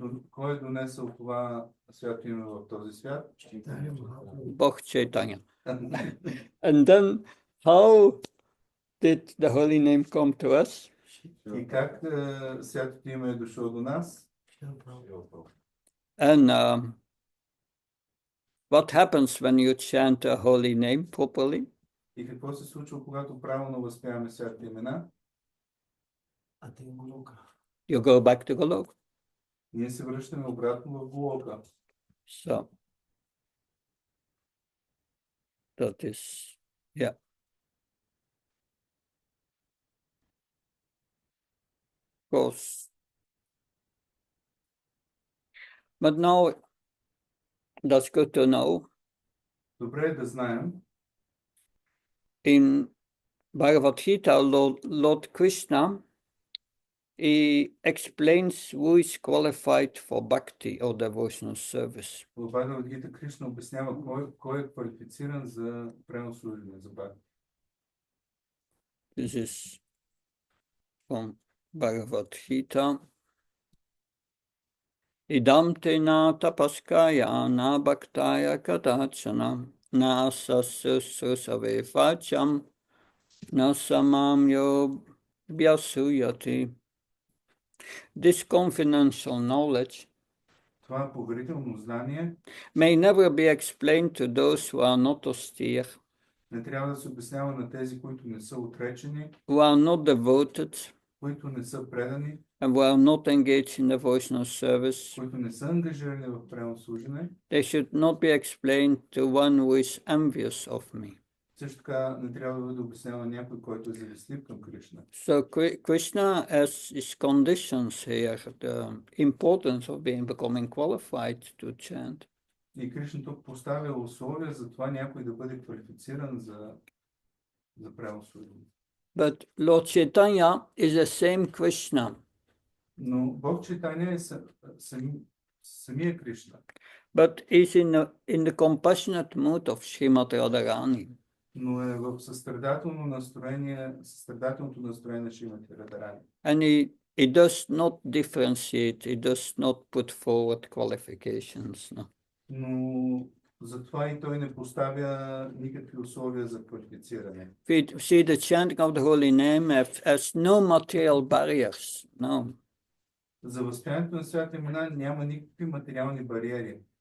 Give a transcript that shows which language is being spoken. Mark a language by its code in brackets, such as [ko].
[bg] Кой е донесъл това свято име в този свят? [en] Bhakti Chaitanya. And then how did the holy name come to us? [bg] И как святото име е дошло до нас? [en] And what happens when you chant a holy name properly? [bg] И какво се случва, когато правилно възпяваме святите имена? [en] You go back to Goloka. [bg] Ние се връщаме обратно в Голока. [en] So that is, yeah. Of course. But now that's good to know. [bg] Добре е да знаем. [en] In Bhagavad Gita, Lord Krishna, he explains who is qualified for bhakti or devotional service. [bg] В Бхагавад Гита Кришна обяснява кой е квалифициран за пренослужение, за бхакти. [en] This is from Bhagavad Gita. [sa] Idam te na tapaskaya na bhaktaya kadachana na sasusave vacham na samam yo vyasuyati. [en] This confidential knowledge [bg] Това поверително знание [en] may never be explained to those who are not austere, [bg] не трябва да се обяснява на тези, които не са отречени, [en] who are not devoted, [bg] които не са предани, [en] and who are not engaged in devotional service. [bg] които не са ангажирани в пренослужене. [en] They should not be explained to one who is envious of me. [bg] Също така не трябва да бъде обяснява някой, който е завистлив към Кришна. [en] So Krishna has his conditions here, the importance of becoming qualified to chant. [bg] И Кришна тук поставя условия за това някой да бъде квалифициран за пренослужене. [en] But Lord Chaitanya is the same Krishna. [bg] Но Бог Чайтаня е самия Кришна. [en] But he's in the compassionate mood of Srimati Radharani. [bg] Но е в състрадателното настроение на Шримати Радарани. [en] And he does not differentiate, he does not put forward qualifications. No. [bg] Но затова и той не поставя никакви условия за квалифициране. [en] See, the chanting of the holy name has no material barriers. No. [bg] За възприемането на святите имена няма никакви материални бариери.